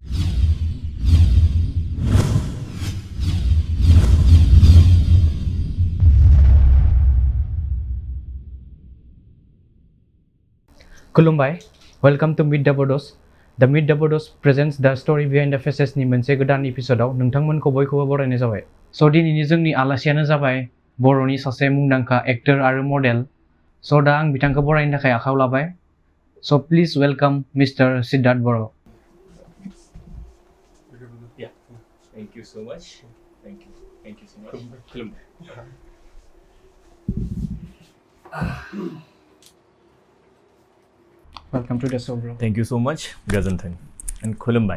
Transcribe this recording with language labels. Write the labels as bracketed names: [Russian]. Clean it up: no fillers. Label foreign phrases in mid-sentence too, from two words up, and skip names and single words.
[English] Khulumbai, welcome to Meet the Bodos. The Meet the Bodos presents the story behind the faces ni [Bodo] मोनसे गोदान एपिसोडआव नोंथांमोनखौ बयखौबो बरायनाय जाबाय। स' दिनैनि जोंनि आलासियानो जाबाय बर'नि सासे मुंदांखा एक्टर आरो मडेल। स' दा आं बिथांखौ बरायनो थाखाय आखायाव लाबाय। स' [English] please welcome Mister [Bodo] सिद्धार्थ बर'। [English] Yeah, thank you so much. Thank you so much. Welcome to the show, bro. Thank you so much, Gazanthan and Khulumbai.